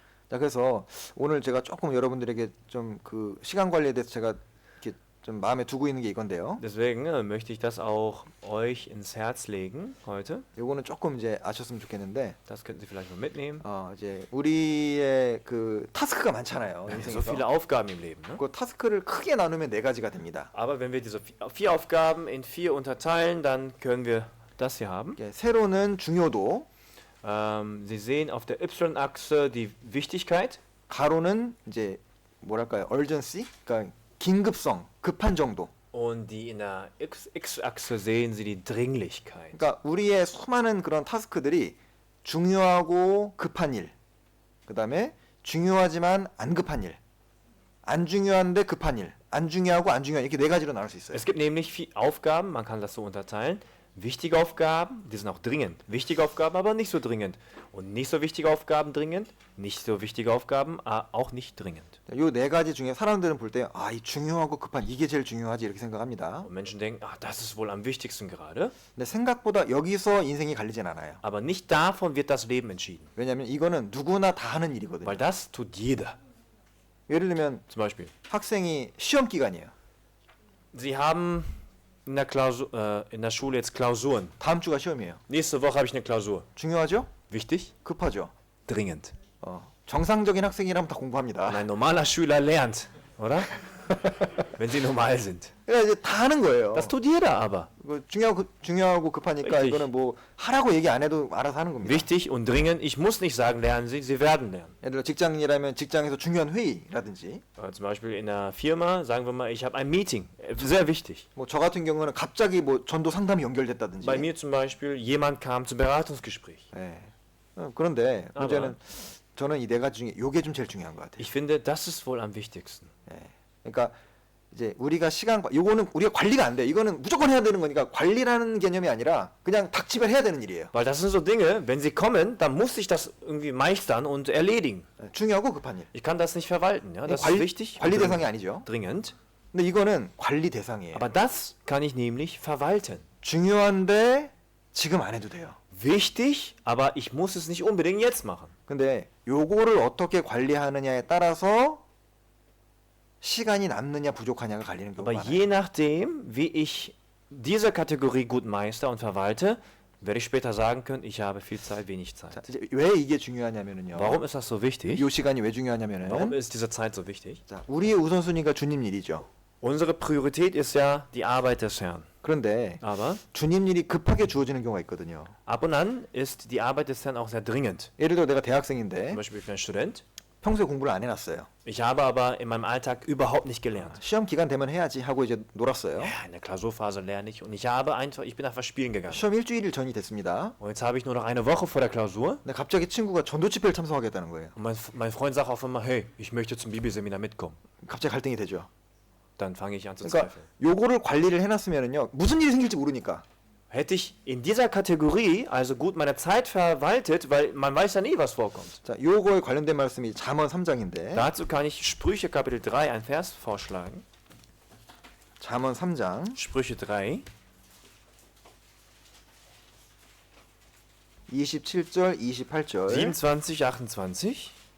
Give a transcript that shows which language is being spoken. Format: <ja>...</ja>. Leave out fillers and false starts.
<ko>자, 그래서 오늘 제가 조금 여러분들에게 좀 그 시간 관리에 대해서 제가 이렇게 좀 마음에 두고 있는 게 이건데요.</ko> <de>Deswegen möchte ich das auch euch ins Herz legen heute.</de> <ko>요거는 조금 이제 아셨으면 좋겠는데</ko> <de>Das könnten Sie vielleicht mal mitnehmen.</de> <ko>이제 우리의 그 타스크가 많잖아요.</ko> <de>Wir haben so viele</de> <ko>인생에서.</ko> <de>Aufgaben im Leben. Ne?</de> <ko>그 타스크를 크게 나누면 네 가지가 됩니다.</ko> <de>Aber wenn wir diese vier Aufgaben in 4 unterteilen, dann können wir das hier haben.</de> <ko>예, 세로는 중요도,</ko> <de>Sie sehen auf der Y-Achse die Wichtigkeit.</de> <ko>가로는 이제 뭐랄까요, urgency, 그러니까 긴급성, 급한 정도.</ko> <de>Und die in der X-Achse sehen Sie die Dringlichkeit.</de> <ko>그러니까 우리의 수많은 그런 타스크들이 중요하고 급한 일, 그 다음에 중요하지만 안 급한 일, 안 중요한데 급한 일, 안 중요하고 안 중요한 이렇게 네 가지로 나눌 수 있어요.</ko> <de>Es gibt nämlich 4 Aufgaben, man kann das so unterteilen. Wichtige Aufgaben, die sind auch dringend. Wichtige Aufgaben, aber nicht so dringend. Und nicht so wichtige Aufgaben dringend. Nicht so wichtige Aufgaben, auch nicht dringend.</de> <ko>요 네 가지 중에 사람들은 볼 때 이 중요하고 급한 이게 제일 중요하지 이렇게 생각합니다.</ko> <de>Und Menschen denken, das ist wohl am wichtigsten gerade.</de> <ko>근데 생각보다 여기서 인생이 갈리진 않아요.</ko> <de>Aber nicht davon wird das Leben entschieden.</de> <ko>왜냐하면 이거는 누구나 다 하는 일이거든요.</ko> <de>Weil das tut jeder.</de> <ko>예를 들면</ko> <de>Zum Beispiel,</de> <ko>학생이 시험 기간이에요.</ko> <de>Sie haben in der Schule jetzt Klausuren.</de> <ko>다음 주가 시험이에요.</ko> <de>Nächste Woche habe ich eine Klausur.</de> <ko>중요하죠?</ko> <de>Wichtig?</de> <ko>급하죠?</ko> <de>Dringend.</de> <ko>정상적인 학생이라면 다 공부합니다.</ko> <de>Und ein normaler Schüler lernt, oder? Wenn sie normal sind.</de> <ko>그러니까 이제 다 하는 거예요.</ko> <de>Das tut jeder aber.</de> <ko>중요하고 급하니까</ko> <de>Richtig.</de> <ko>이거는 뭐 하라고 얘기 안 해도 알아서 하는 겁니다.</ko> <de>Wichtig und dringend. Ich muss nicht sagen, lernen Sie, Sie werden lernen.</de> <ko>예를 들어 직장인이라면 직장에서 중요한 회의라든지</ko> <de>Zum Beispiel in einer Firma, sagen wir mal, ich habe ein Meeting. Sehr wichtig.</de> <ko>뭐 저 같은 경우는 갑자기 뭐 전도 상담이 연결됐다든지.</ko> <de>Bei mir zum Beispiel, jemand kam zum Beratungsgespräch.</de> <ko>예. 그런데</ko> <de>aber-</de> <ko>문제는 저는 이 네 가지 중에 요게 좀 제일 중요한 것 같아요.</ko> <de>Ich finde, das ist wohl am wichtigsten.</de> <ko>그러니까 이제 우리가 요거는 우리가 관리가 안 돼. 이거는 무조건 해야 되는 거니까 관리라는 개념이 아니라 그냥 닥치면 해야 되는 일이에요.</ko> <de>Weil das sind so Dinge, wenn sie kommen, dann muss ich das irgendwie meistern und erledigen.</de> <ko>중요하고 급한 일.</ko> <de>Ich kann das nicht verwalten. Ja? Das ist wichtig</de> <ko>관리</ko> <de>und</de> <ko>대상이 아니죠.</ko> <de>dringend.</de> <ko>근데 이거는 관리 대상이에요.</ko> <de>Aber das kann ich nämlich verwalten.</de> <ko>중요한데 지금 안 해도 돼요.</ko> <de>Wichtig, aber ich muss es nicht unbedingt jetzt machen.</de> <ko>근데 요거를 어떻게 관리하느냐에 따라서 시간이 남느냐 부족하냐가 갈리는 경우가</ko> <de>Aber</de> <ko>많아요.</ko> <de>je nachdem, wie ich diese Kategorie gut meister und verwalte, werde ich später sagen können, ich habe viel Zeit, wenig</de> <ko>자,</ko> <de>Zeit.</de> <ko>이제 왜 이게 중요하냐면은요.</ko> <de>Warum ist das so wichtig?</de> <ko>요 시간이 왜</ko> <de>Warum</de> <ko>중요하냐면은</ko> <de>ist diese Zeit so wichtig?</de> <ko>자, 우리의 우선순위가 주님 일이죠.</ko> <de>Unsere Priorität ist ja die Arbeit des Herrn.</de> <ko>그런데</ko> <de>Aber</de> <ko>주님 일이 급하게 주어지는 경우가 있거든요.</ko> <de>ab und an ist die Arbeit des Herrn auch sehr dringend.</de> <ko>예를 들어 내가 대학생인데</ko> <de>Zum Beispiel ich bin ein Student.</de> <ko>평소에 공부를 안 해놨어요.</ko> <de>Ich habe aber in meinem Alltag überhaupt nicht gelernt.</de> <ko>시험 기간 되면 해야지 하고 이제 놀았어요.</ko> <de>Ja, in der Klausurphase lerne ich und ich bin einfach spielen gegangen.</de> <ko>시험 일주일 전이 됐습니다.</ko> <de>Und jetzt habe ich nur noch eine Woche vor der Klausur</de> <ko>근데 갑자기 친구가 전도 집회를 참석하겠다는 거예요.</ko> <de>und mein Freund sagt auf einmal, hey, ich möchte zum Bibelseminar mitkommen.</de> <ko>갑자기 갈등이 되죠.</ko> <de>Dann fange ich an zu</de> <ko>그러니까</ko> <de>zweifeln.</de> <ko>요거를 관리를 해놨으면은요 무슨 일이 생길지 모르니까.</ko> <de>Hätte ich in dieser Kategorie also gut meine Zeit verwaltet, weil man weiß ja nie, was vorkommt.</de> <ko>자, 요거에 관련된 말씀이 잠언 3장인데</ko> <de>Dazu kann ich Sprüche Kapitel 3 ein Vers vorschlagen.</de> <ko>잠언 3장</ko> <de>Sprüche 3,</de> <ko>27절 28절</ko> <de>27, 28.</de>